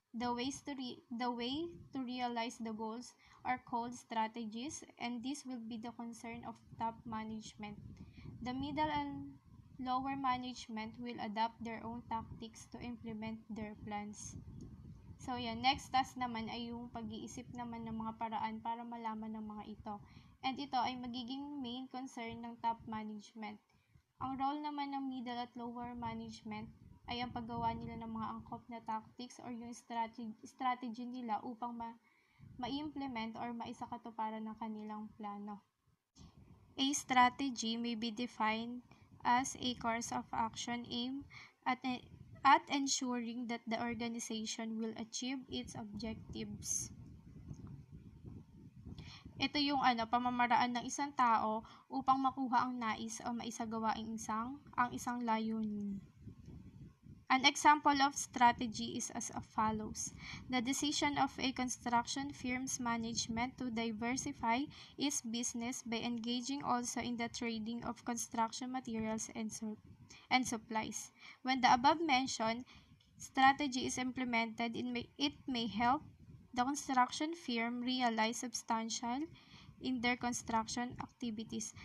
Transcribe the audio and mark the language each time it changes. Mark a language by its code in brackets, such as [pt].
[en] The way to realize the goals are called strategies, and this will be the concern of top management. The middle and lower management will adopt their own tactics to implement their plans. [tl] So, yan. Next task naman ay yung pag-iisip naman ng mga paraan para malaman ng mga ito. And ito ay magiging main concern ng top management. Ang role naman ng middle at lower management ay ang paggawa nila ng mga angkop na tactics or yung strategy nila upang ma-implement or maisakatuparan ng kanilang plano. [en] A strategy may be defined as a course of action aimed at ensuring that the organization will achieve its objectives. [tl] Ito yung pamamaraan ng isang tao upang makuha ang nais o maisagawa ang isang layunin. [en] An example of strategy is as follows. The decision of a construction firm's management to diversify its business by engaging also in the trading of construction materials and supplies. When the above-mentioned strategy is implemented, it may help the construction firm realize substantial in their construction activities.